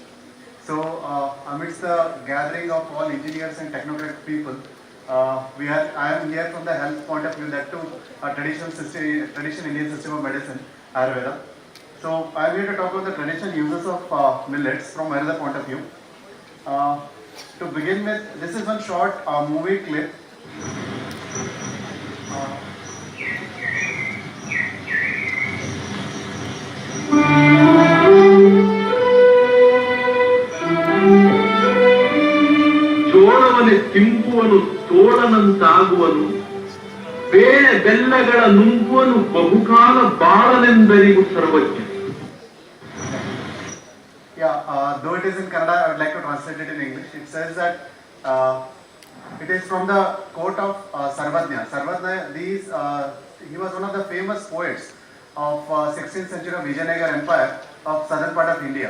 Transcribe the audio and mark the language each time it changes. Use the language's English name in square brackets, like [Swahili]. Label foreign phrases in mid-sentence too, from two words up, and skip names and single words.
[English] So, amidst the gathering of all engineers and technocrat people, I am here from the health point of view, that too, a traditional Indian system of medicine, Ayurveda. So, I am here to talk about the traditional uses of millets from another point of view. To begin with, this is one short movie clip. [Kannada] ಜೋಳವನೆ ತಿಂಬುವನು ತೋಳನಂತಾಗುವನು, ಬೇಳೆ ಬೆಲ್ಲಗಳ ನುಂಗುವನು ಬಹುಕಾಲ ಬಾಳನೆಂದರಿಗೂ ಸರ್ವಜ್ಞ. [English] Yeah, though it is in Kannada, I would like to translate it in English. It says that it is from the quote of Sarvajna. Sarvajna, he was one of the famous poets of 16th century of Vijayanagara Empire of southern part of India.